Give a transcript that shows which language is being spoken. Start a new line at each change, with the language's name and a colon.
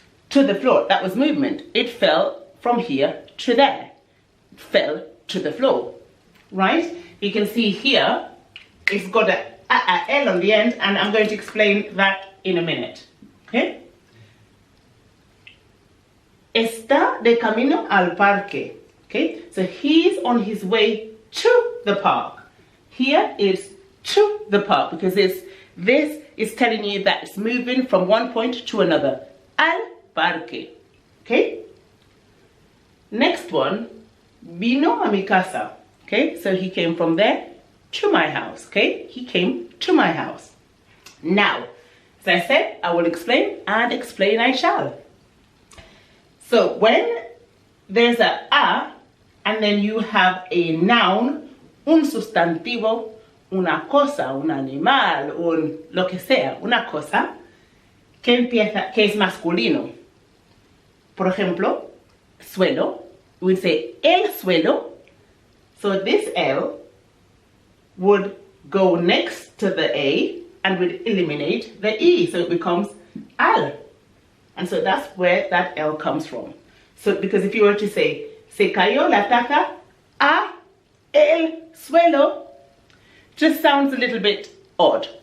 English: To the floor. That was movement. It fell from here to there. It fell to the floor. Right? You can see here it's got a L on the end, and I'm going to explain that in a minute. Okay?
Spanish: Está de camino al parque.
English: Okay? So he's on his way to the park. Here is to the park because this is telling you that it's moving from one point to another.
Spanish: Al parque. Okay?
English: Next one,
Spanish: vino a mi casa. Okay?
English: So he came from there to my house. Okay? He came to my house. Now, as I said, I will explain, and explain I shall. So when there's a and then you have a noun,
Spanish: un sustantivo, una cosa, un animal, un lo que sea, una cosa, que es masculino. Por ejemplo, suelo,
English: we would say
Spanish: el suelo.
English: So this L would go next to the A and would eliminate the E. So it becomes al. And so that's where that L comes from. So because if you were to say,
Spanish: se cayó la taza a el suelo,
English: just sounds a little bit odd.